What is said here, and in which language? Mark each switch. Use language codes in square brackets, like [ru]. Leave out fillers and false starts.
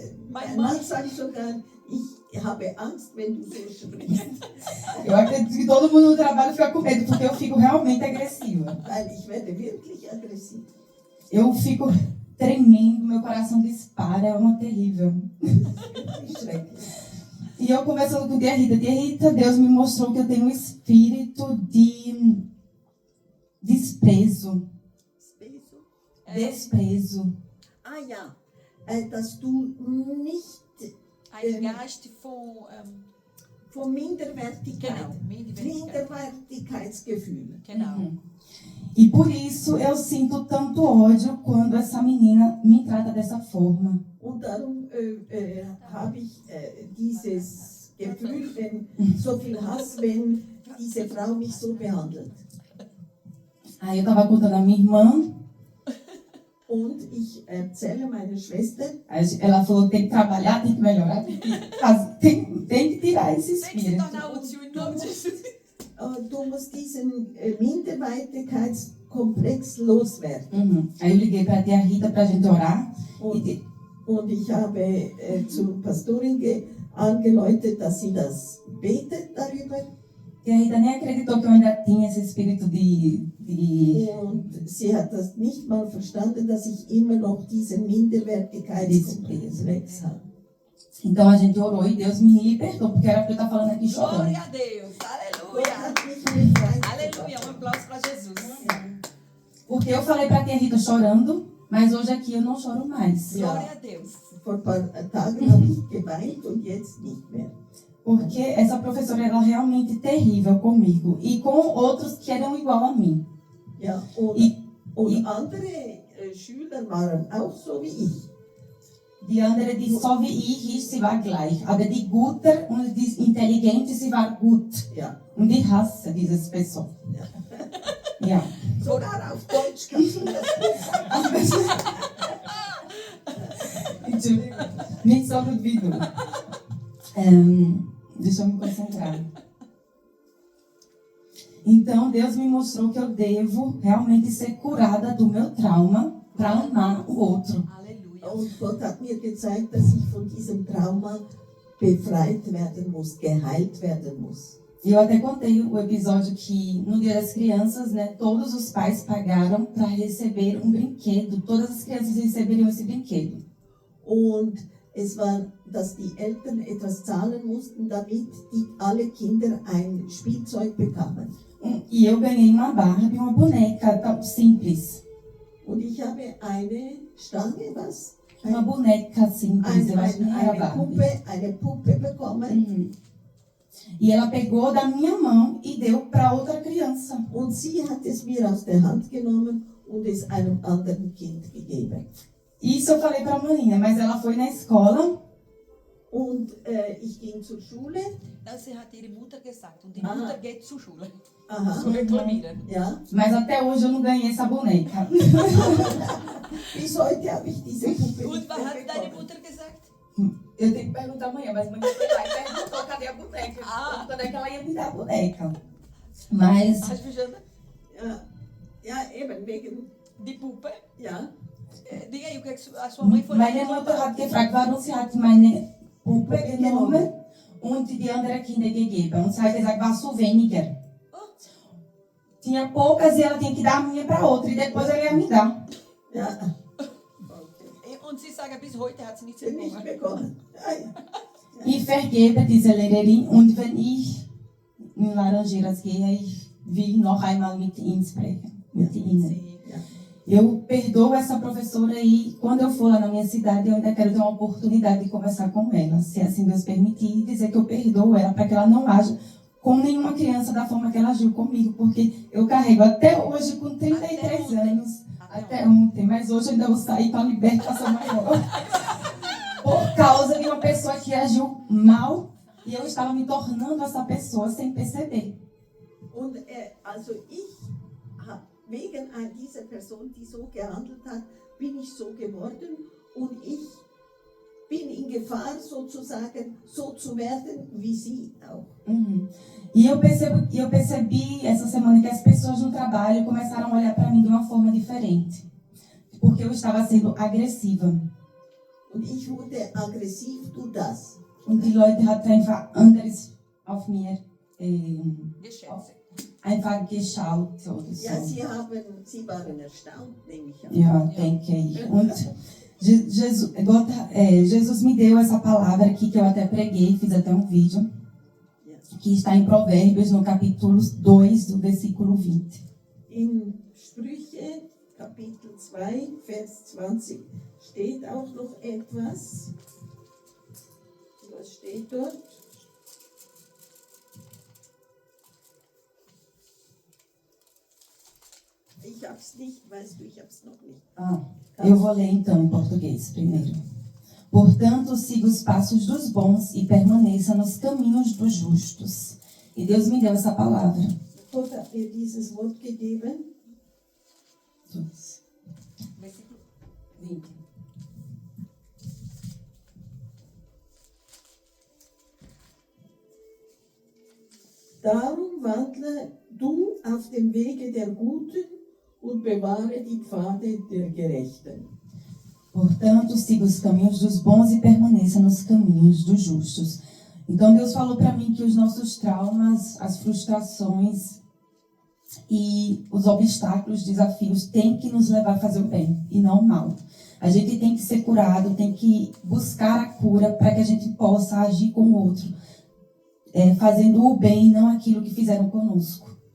[de] Mein Mann sagt sogar, ich habe Angst, wenn du so sprichst, [pt] Eu acredito que todo mundo no trabalho fica com medo, porque eu fico realmente agressiva. [de] weil ich werde wirklich aggressiv. [pt] Eu fico tremendo, meu coração dispara, é uma terrível. [de] Wirklich schrecklich. [pt] E eu conversando com Tia Rita, Deus me mostrou que eu tenho um espírito de desprezo. Desprezo. [de] Ah ja, dass du nicht Ein Geist von Minderwertigkeit, genau, Minderwertigkeit. Minderwertigkeitsgefühl. Genau. Uhum. [pt] E por isso eu sinto tanto ódio quando essa menina me trata dessa forma. [de] Und darum habe ich dieses Gefühl, so viel Hass, wenn diese Frau mich so behandelt. [pt] Aí eu estava contando a minha irmã, [de] Und ich erzähle meiner Schwester, [pt] ela falou que tem que trabalhar, tem que melhorar, tem que tirar esse Tem que se espírito. tornar útil em nome de Jesus. [de] du musst diesen Minderwertigkeitskomplex loswerden. Uhum. [pt] Aí eu liguei para a tia Rita para a gente orar. [de] Und ich habe zur Pastorin angeläutet, dass sie das betet darüber. [pt] Tia Rita nem acreditou que eu ainda tinha esse espírito de... [de] Und sie hat das nicht mal verstanden, dass ich immer noch diesen Minderwertigkeitskomplex habe. [pt] Então a gente orou e Deus me libertou, porque era para eu estar falando aqui chorando. Glória a Deus. [de] Gott [pt] Aleluia. [de] hat mich befreit. [pt] Aleluia. Aplauso para Jesus. Porque eu falei para a tia Rita chorando, mas hoje aqui eu não choro mais. Glória a Deus. [de] Vor ein paar Tagen habe ich geweint und jetzt nicht mehr. [pt] Porque essa professora era realmente terrível comigo e com outros que eram igual a mim. [de] Ja, und andere Schüler waren auch so wie ich. Die andere, die so wie ich ist, sie war gleich. Aber die Gute und die Intelligente, sie war gut. Ja. Und ich hasse dieses Person. Ja. Sogar auf Deutsch kannst du das Entschuldigung, nicht so gut wie du. [pt] Deixa eu me concentrar. Então, Deus me mostrou que eu devo realmente ser curada do meu trauma para amar o outro. [de] Halleluja. Und Gott hat mir gezeigt, dass ich von diesem Trauma befreit werden muss, geheilt werden muss. [pt] E eu até contei o episódio que no Dia das Crianças, né, todos os pais pagaram para receber um brinquedo. Todas as crianças receberiam esse brinquedo. [de] Und es war, dass die Eltern etwas zahlen mussten, damit alle Kinder ein Spielzeug bekamen. [pt] E eu ganhei uma Barbie, uma boneca tão simples. [de] Und ich habe eine Stange, was? [pt] Uma boneca simples, eu acho que nem era Barbie. [de] Eine Puppe bekommen. Uhum. [pt] E ela pegou da minha mão e deu para outra criança. [de] Und sie hat es mir aus der Hand genommen und es einem anderen Kind gegeben. [pt] Isso eu falei para a Marinha, mas ela foi na escola. [de] Und ich ging zur Schule. Das hat ihre Mutter gesagt. Und die Ah. Mutter geht zur Schule. Aha. Zu reklamieren. Ja. [pt] Mas até hoje eu não ganhei essa boneca. [de] Bis heute habe ich diese Puppe Und nicht was mehr hat deine bekommen. Mutter gesagt? [pt] Eu tenho que perguntar amanhã, mas amanhã foi lá e perguntou cadê a boneca. Ah. Quando é que ela ia me dar a boneca. Mas [de] Hast du verstanden? Ja, eben wegen, Die Puppe. ja. [pt] Die eu kreeg a sua mãe foi lá [de] meine [pt] e [de] Mutter hat gefragt, warum sie hat meine Puppe genommen und die andere Kinder gegeben. Und sie hat gesagt, war so weniger. [pt] Tinha poucas e ela tinha que dar a minha para outra e depois ela ia me dar. [de] Ja. Und sie sagen, bis heute hat sie nichts Nicht bekommen. bekommen. Ja, ja. Ich vergebe diese Lehrerin und wenn ich in Laranjeiras gehe, ich will noch einmal mit ihnen sprechen. Mit ihnen. [pt] Sim. Eu perdoo essa professora e quando eu for lá na minha cidade, eu ainda quero ter uma oportunidade de conversar com ela, se assim Deus permitir, e dizer que eu perdoo ela para que ela não age com nenhuma criança da forma que ela agiu comigo, porque eu carrego até hoje com 33 anos, até ontem, mas hoje eu ainda vou sair para a libertação maior. Por causa de uma pessoa que agiu mal e eu estava me tornando essa pessoa sem perceber. [de] Und also wegen dieser Person, die so gehandelt hat, bin ich so geworden und ich bin in Gefahr sozusagen, so zu werden wie sie auch. Uhum. [pt] E eu percebi essa semana que as pessoas no trabalho começaram a olhar para mim de uma forma diferente, porque eu estava sendo agressiva. [de] Und ich wurde aggressiv durch das. Und die Leute hatten einfach anderes auf mir Geschätze. einfach geschaut oder so. Ja, sie waren erstaunt, nehme ich an. Ja, denke ich. [pt] Und Jesus me deu essa palavra aqui que eu até preguei, fiz até um vídeo, que está em Provérbios, no capítulo 2, do versículo 20. [de] In Sprüche, Kapitel 2, Vers 20, steht auch noch etwas. Was steht dort? Ich hab's nicht, weißt du, ich hab's noch nicht. [pt] Eu vou ler então em português primeiro. Portanto, siga os passos dos bons e permaneça nos caminhos dos justos. E Deus me deu essa palavra. [de] Gott hat mir dieses Wort gegeben. [pt] Versículo 20. [de] Darum wandle du auf dem Wege der Guten und bewahre die Pfade der Gerechten. [pt] Portanto, siga os caminhos dos bons e permaneça nos caminhos dos justos. Então, Deus falou para mim que os nossos traumas, as frustrações e os obstáculos, desafios, têm que nos levar a fazer o bem e não o mal. A gente tem que ser curado, tem que buscar a cura para que a gente possa agir com o outro, fazendo o bem e não aquilo que fizeram conosco.